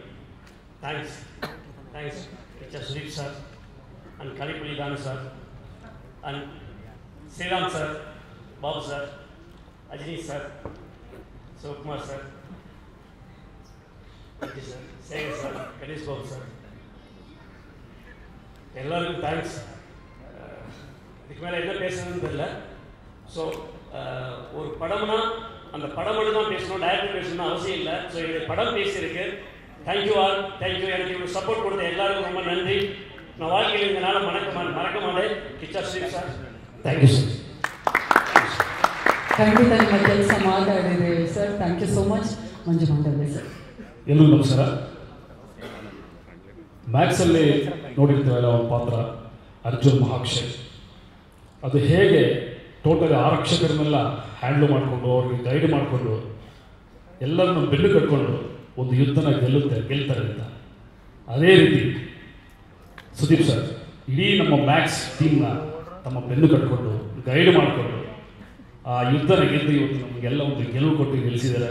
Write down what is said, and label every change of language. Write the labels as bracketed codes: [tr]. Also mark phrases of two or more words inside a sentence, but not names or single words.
[en] Thanks, Mr. Sudeep sir, and Kalipuli Dan sir, and Sriram sir, Babu sir, Ajini sir, Sukumar sir, thank you sir, Sagar sir, Ganesh Babu sir. [ta] எல்லாருக்கும் தேங்க்ஸ். இதுக்கு மேலே என்ன பேசணும்னு தெரியல. ஸோ ஒரு படம்னா அந்த படம் மட்டும் தான் பேசணும், டைரக்டர் பேசணும்னு அவசியம் இல்லை. ஸோ என்னுடைய படம் பேசியிருக்கு. [en] thank you all, thank you. [ta] எனக்கு இவ்வளோ சப்போர்ட் கொடுத்த எல்லாருக்கும் ரொம்ப நன்றி. நான் வாழ்க்கையில் இந்த நாளை மறக்க மாட்டேன். கிச்சா ஸ்ரீப் சார், [en] thank you sir. [kn] ಖಂಡಿತ ನಿಮ್ಮ ಕೆಲಸ ಮಾತಾಡಿದೆ ಸರ್. [en] thank you so much. [kn] ಮಂಜು ಮಂಡಲ ಸರ್. ಎಲ್ಲರಿಗೂ ನಮಸ್ಕಾರ. ಮ್ಯಾಕ್ಸಲ್ಲಿ ನೋಡಿರ್ತೀವಲ್ಲ ಒಂದು ಪಾತ್ರ ಅರ್ಜುನ್ ಮಹಾಕ್ಷಯ್, ಅದು ಹೇಗೆ ಟೋಟಲಿ ಆರಕ್ಷಕರನ್ನೆಲ್ಲ ಹ್ಯಾಂಡ್ಲ್ ಮಾಡಿಕೊಂಡು ಅವ್ರಿಗೆ ಗೈಡ್ ಮಾಡಿಕೊಂಡು ಎಲ್ಲರನ್ನು ಬೆನ್ನು ಕಟ್ಕೊಂಡು ಒಂದು ಯುದ್ಧನ ಗೆಲ್ತಾರೆ ಅಂತ, ಅದೇ ರೀತಿ ಸುದೀಪ್ ಸರ್ ಇಡೀ ನಮ್ಮ ಮ್ಯಾಕ್ಸ್ ಟೀಮ್ನ ತಮ್ಮ ಬೆನ್ನು ಕಟ್ಕೊಂಡು ಗೈಡ್ ಮಾಡಿಕೊಂಡು ಆ ಯುದ್ಧನ ಗೆದ್ದು ಇವತ್ತು ನಮಗೆಲ್ಲ ಒಂದು ಗೆಲುವು ಕೊಟ್ಟು ಗೆಲ್ಲಿಸಿದ್ದಾರೆ.